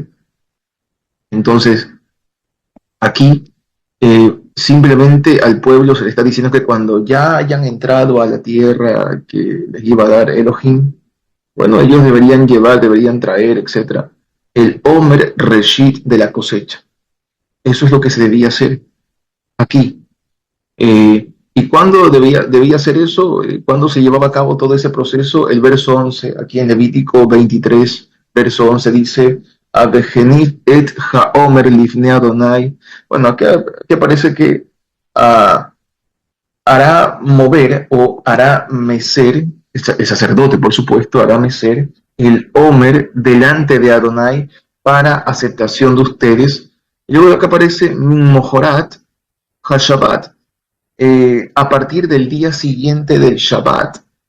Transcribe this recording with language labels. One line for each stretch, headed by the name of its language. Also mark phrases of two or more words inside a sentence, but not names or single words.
Spanish: Entonces, aquí simplemente al pueblo se le está diciendo que cuando ya hayan entrado a la tierra que les iba a dar Elohim, bueno, ellos deberían llevar, deberían traer, etcétera, el
Hebrew: עומר ראשית
Spanish: de la cosecha. Eso es lo que se debía hacer aquí. ¿Y cuándo debía hacer eso? ¿Cuándo se llevaba a cabo todo ese proceso? El verso 11, aquí en Levítico 23, verso 11 dice,
Hebrew: והניף את העומר לפני אדוני.
Spanish: Bueno, aquí parece que hará mover o hará mecer, el sacerdote por supuesto, hará mecer el Omer delante de Adonai para aceptación de ustedes. Y luego acá aparece
Hebrew: ממחרת השבת,
Spanish: a partir del día siguiente del Shabbat.